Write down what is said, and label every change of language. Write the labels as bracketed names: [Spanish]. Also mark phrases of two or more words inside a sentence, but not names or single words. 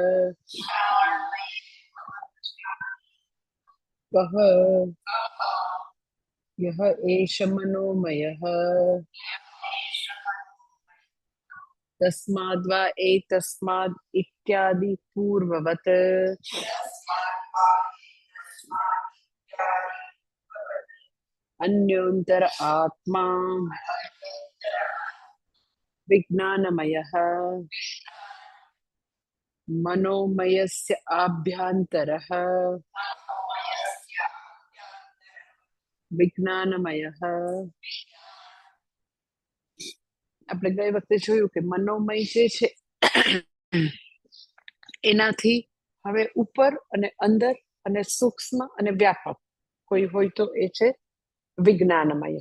[Sanskrit] वः यः एष मनोमयः तस्माद्वा एतस्माद् इत्यादि पूर्ववत् अन्योन्तर आत्मा विज्ञानमयः मनोमयस्य आभ्यन्तरः વિજ્ઞાનમય. [Gujarati] આપણે ગઈ વખતે જોયું કે મનોમય જે છે એનાથી હવે ઉપર અને અંદર અને સૂક્ષ્મ અને વ્યાપક કોઈ હોય તો એ છે વિજ્ઞાનમય.